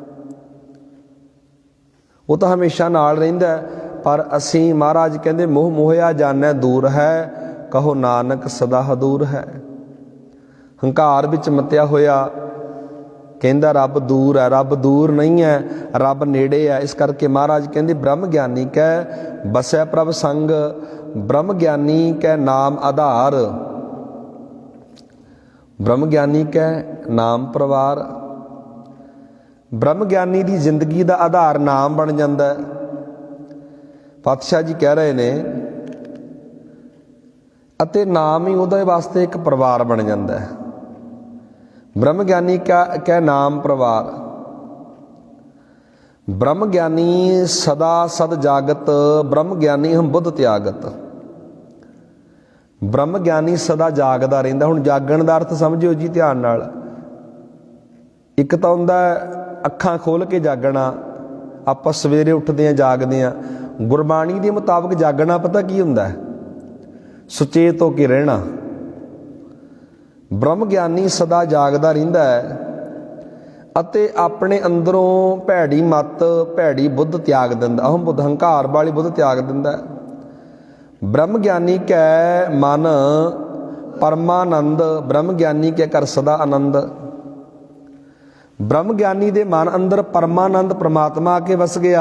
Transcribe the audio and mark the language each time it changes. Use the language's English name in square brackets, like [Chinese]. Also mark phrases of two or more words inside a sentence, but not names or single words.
[Punjabi] ਵੋ ਤੋ ਹਮੇਸ਼ਾ ਨਾਲ ਰਹਿੰਦਾ ਪਰ ਅਸੀਂ ਮਹਾਰਾਜ ਕਹਿੰਦੇ ਮੋਹ ਮੋਹਿਆ ਜਾਨੈ ਦੂਰ ਹੈ ਕਹੁ ਨਾਨਕ ਸਦਾ ਹਦੂਰ ਹੈ। ਹੰਕਾਰ ਵਿਚ ਮੱਤਿਆ ਹੋਇਆ ਕਹਿੰਦਾ ਰੱਬ ਦੂਰ ਹੈ ਰੱਬ ਦੂਰ ਨਹੀਂ ਹੈ ਰੱਬ ਨੇੜੇ ਹੈ। ਇਸ ਕਰਕੇ ਮਹਾਰਾਜ ਕਹਿੰਦੇ ਬ੍ਰਹਮ ਗਿਆਨੀ ਕੈ ਬਸੈ ਪ੍ਰਭ ਸੰਗ ਬ੍ਰਹਮ ਗਿਆਨੀ ਕੈ ਨਾਮ ਆਧਾਰ ਬ੍ਰਹਮ ਗਿਆਨੀ ਕੈ ਨਾਮ ਪਰਿਵਾਰ। [Hindi] ब्रह्म ज्ञानी की जिंदगी का आधार नाम बन जाता है। [Punjabi] ਪਾਤਸ਼ਾਹ ਜੀ ਕਹਿ ਰਹੇ ਨੇ ਅਤੇ ਨਾਮ ਹੀ ਉਹਦੇ ਵਾਸਤੇ ਏਕ ਪਰਿਵਾਰ [Hindi] बन जाता है। ब्रह्म ज्ञानी का नाम परिवार। [Punjabi] ਬ੍ਰਹਮ ਗਿਆਨੀ ਸਦਾ ਸਦ ਜਾਗਤ ਬ੍ਰਹਮ ਗਿਆਨੀ ਹਮ ਬੁੱਧ ਤਿਆਗਤ। ਬ੍ਰਹਮ ਗਿਆਨੀ ਸਦਾ ਜਾਗਦਾ ਰਹਿੰਦਾ। ਹੁਣ ਜਾਗਣ ਦਾ ਅਰਥ ਸਮਝਿਓ ਜੀ ਧਿਆਨ ਨਾਲ। ਏਕ ਤਾਂ ਹੁੰਦਾ ਅੱਖਾਂ ਖੋਲ੍ਹ ਕੇ ਜਾਗਣਾ ਆਪਾਂ ਸਵੇਰੇ ਉੱਠਦੇ ਆ ਜਾਗਦੇ ਆ। ਗੁਰਬਾਣੀ ਦੇ ਮੁਤਾਬਕ ਜਾਗਣਾ ਪਤਾ ਕੀ ਹੁੰਦਾ ਹੈ ਸੁਚੇਤ ਹੋਕੇ ਰਹਿਣਾ। ਬ੍ਰਹਮ ਗਿਆਨੀ ਸਦਾ ਜਾਗਦਾ ਰਹਿੰਦਾ ਹੈ ਅਤੇ ਆਪਣੇ ਅੰਦਰੋਂ ਭੈੜੀ ਮਤ ਭੈੜੀ ਬੁੱਧ ਤਿਆਗ ਦਿੰਦਾ, ਅਹਮ ਬੁੱਧ ਹੰਕਾਰ ਵਾਲੀ ਬੁੱਧ ਤਿਆਗ ਦਿੰਦਾ। ਬ੍ਰਹਮ ਗਿਆਨੀ ਕੈ ਮਨ ਪਰਮਾਨੰਦ ਬ੍ਰਹਮ ਗਿਆਨੀ ਕੇ ਘਰ ਸਦਾ ਆਨੰਦ। ਬ੍ਰਹਮ ਗਿਆਨੀ ਦੇ ਮਨ ਅੰਦਰ ਪਰਮਾਨੰਦ ਪ੍ਰਮਾਤਮਾ ਆ ਕੇ ਵਸ ਗਿਆ।